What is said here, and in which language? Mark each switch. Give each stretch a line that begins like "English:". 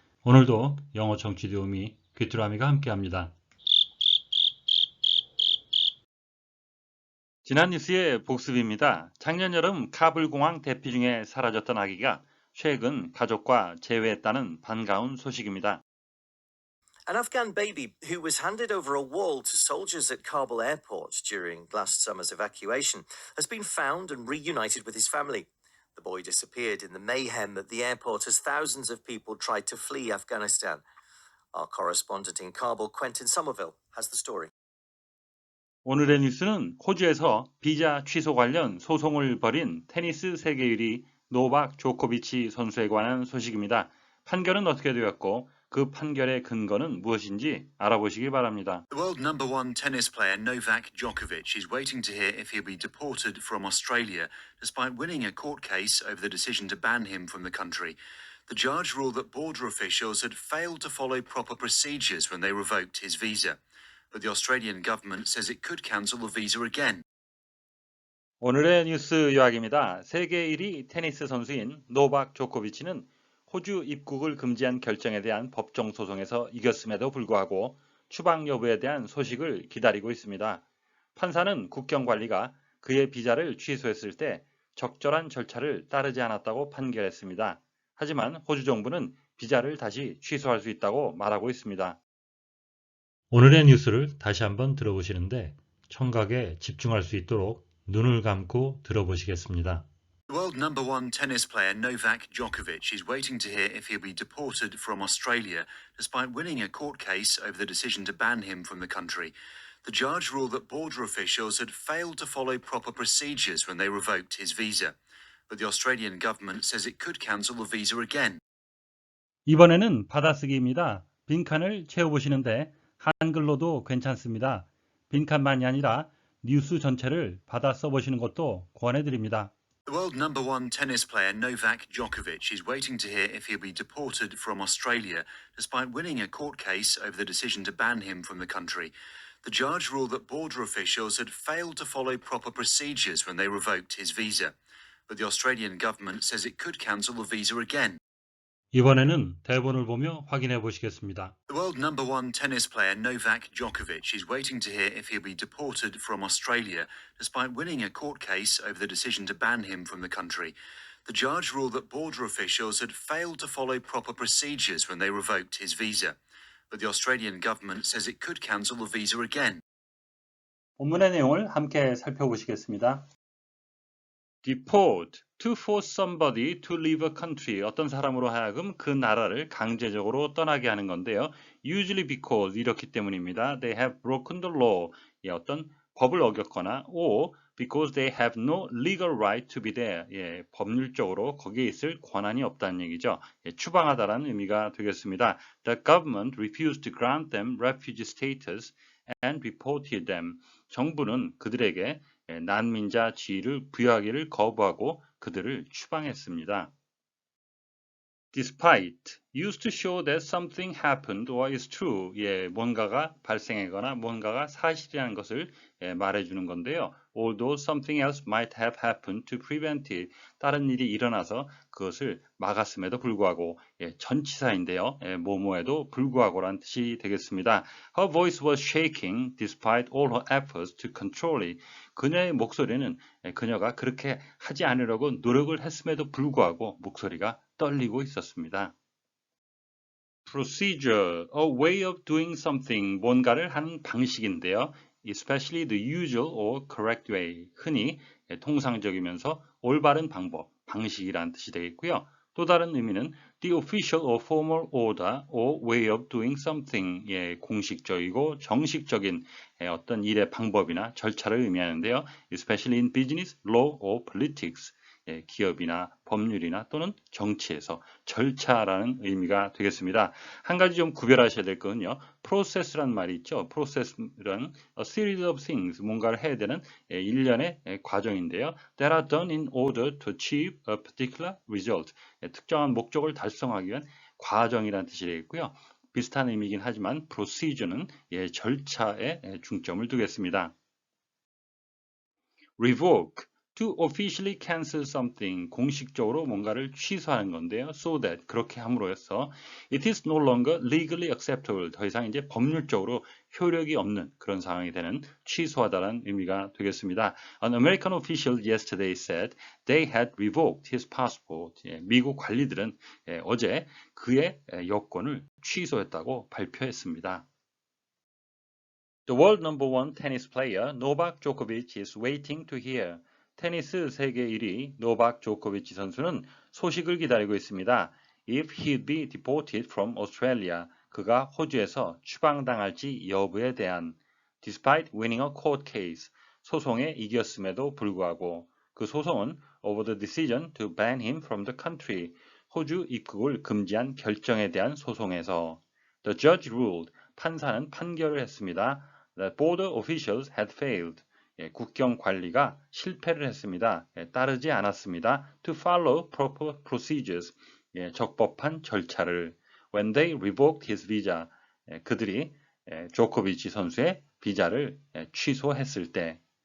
Korean: 오늘도 영어 청취 도우미 귀뚜라미가 함께합니다. 지난 뉴스의 복습입니다. 작년 여름 카불 공항 대피 중에 사라졌던 아기가 최근 가족과 재회했다는 반가운 소식입니다.
English: An Afghan baby who was handed over a wall to soldiers at Kabul airport during last summer's evacuation has been found and reunited with his family. The boy disappeared in the mayhem at the airport as thousands of people tried to flee Afghanistan. Our correspondent in Kabul, Quentin Somerville, has the story.
Korean: 오늘의 뉴스는 호주에서 비자 취소 관련 소송을 벌인 테니스 세계 1위 노박 조코비치 선수에 관한 소식입니다. 판결은 어떻게 되었고 그 판결의 근거는 무엇인지 알아보시기 바랍니다.
English: The world number one tennis player Novak Djokovic is waiting to hear if he'll be deported from Australia despite winning a court case over the decision to ban him from the country. The judge ruled that border officials had failed to follow proper procedures when they revoked his visa. But the Australian government says it could cancel the visa again.
Korean: 오늘의 뉴스 요약입니다. 세계 1위 테니스 선수인 노박 조코비치는 호주 입국을 금지한 결정에 대한 법정 소송에서 이겼음에도 불구하고 추방 여부에 대한 소식을 기다리고 있습니다. 판사는 국경관리가 그의 비자를 취소했을 때 적절한 절차를 따르지 않았다고 판결했습니다. 하지만 호주 정부는 비자를 다시 취소할 수 있다고 말하고 있습니다. 오늘의 뉴스를 다시 한번 들어보시는데 청각에 집중할 수 있도록 눈을 감고 들어보시겠습니다.
English: The world number one tennis player Novak Djokovic is waiting to hear if he'll be deported from Australia despite winning a court case over the decision to ban him from the country. The judge ruled that border officials had failed to follow proper procedures when they revoked his visa. But the Australian government says it could cancel the visa again.
Korean: 이번에는 받아쓰기입니다. 빈칸을 채워보시는데 한글로도 괜찮습니다. 빈칸만이 아니라 뉴스 전체를 받아 써보시는 것도 권해드립니다.
English: The world number one tennis player Novak Djokovic is waiting to hear if he'll be deported from Australia despite winning a court case over the decision to ban him from the country. The judge ruled that border officials had failed to follow proper procedures when they revoked his visa. But the Australian government says it could cancel the visa again.
Korean: 이번에는 대본을 보며 확인해 보시겠습니다.
English: The world number one tennis player Novak Djokovic is waiting to hear if he'll be deported from Australia despite winning a court case over the decision to ban him from the country. The judge ruled that border officials had failed to follow proper procedures when they revoked his visa. But the Australian government says it could cancel the visa again.
Korean: 본문의 내용을 함께 살펴보시겠습니다.
English: Deport, to force somebody to leave a country.
Korean: 어떤 사람으로 하여금 그 나라를 강제적으로 떠나게 하는 건데요.
English: Usually because,
Korean: 이렇기 때문입니다.
English: They have broken the law.
Korean: 예, 어떤 법을 어겼거나
English: or because they have no legal right to be there.
Korean: 예, 법률적으로 거기에 있을 권한이 없다는 얘기죠. 예, 추방하다라는 의미가 되겠습니다.
English: The government refused to grant them refugee status and deported them.
Korean: 정부는 그들에게 난민자 지위를 부여하기를 거부하고 그들을 추방했습니다.
English: Despite used to show that something happened or is true.
Korean: 예, 뭔가가 발생하거나 뭔가가 사실이라는 것을 말해주는 건데요.
English: Although something else might have happened to prevent it.
Korean: 다른 일이 일어나서 그것을 막았음에도 불구하고 전치사인데요. 뭐뭐에도 불구하고란 뜻이 되겠습니다.
English: Her voice was shaking despite all her efforts to control it.
Korean: 그녀의 목소리는 그녀가 그렇게 하지 않으려고 노력을 했음에도 불구하고 목소리가 떨리고 있었습니다.
English: Procedure, a way of doing something,
Korean: 뭔가를 하는 방식인데요.
English: Especially the usual or correct way,
Korean: 흔히 통상적이면서 올바른 방법, 방식이라는 뜻이 되겠고요. 또 다른 의미는
English: the official or formal order or way of doing something,
Korean: 예, 공식적이고 정식적인 어떤 일의 방법이나 절차를 의미하는데요.
English: Especially in business, law or politics.
Korean: 기업이나 법률이나 또는 정치에서 절차라는 의미가 되겠습니다. 한 가지 좀 구별하셔야 될 것은요. process란 말이 있죠. process란
English: a series of things,
Korean: 뭔가를 해야 되는 일련의 과정인데요.
English: that are done in order to achieve a particular result.
Korean: 특정한 목적을 달성하기 위한 과정이라는 뜻이 되겠고요. 비슷한 의미이긴 하지만 procedure는 절차에 중점을 두겠습니다.
English: revoke, to officially cancel something,
Korean: 공식적으로 뭔가를 취소하는 건데요.
English: so that,
Korean: 그렇게 함으로써
English: it is no longer legally acceptable,
Korean: 더 이상 이제 법률적으로 효력이 없는 그런 상황이 되는 취소하다라는 의미가 되겠습니다.
English: An American official yesterday said they had revoked his passport.
Korean: 미국 관리들은 어제 그의 여권을 취소했다고 발표했습니다.
English: The world number one tennis player Novak Djokovic is waiting to hear.
Korean: 테니스 세계 1위 노박 조코비치 선수는 소식을 기다리고 있습니다.
English: If he'd be deported from Australia,
Korean: 그가 호주에서 추방당할지 여부에 대한
English: Despite winning a court case,
Korean: 소송에 이겼음에도 불구하고 그 소송은
English: over the decision to ban him from the country,
Korean: 호주 입국을 금지한 결정에 대한 소송에서
English: The judge ruled,
Korean: 판사는 판결을 했습니다.
English: That border officials had failed.
Korean: 국경 관리가 실패를 했습니다. 따르지 않았습니다.
English: To follow proper procedures.
Korean: 적법한 절차를.
English: When they revoked his visa.
Korean: 그들이 조코비치 선수의 비자를 취소했을 때.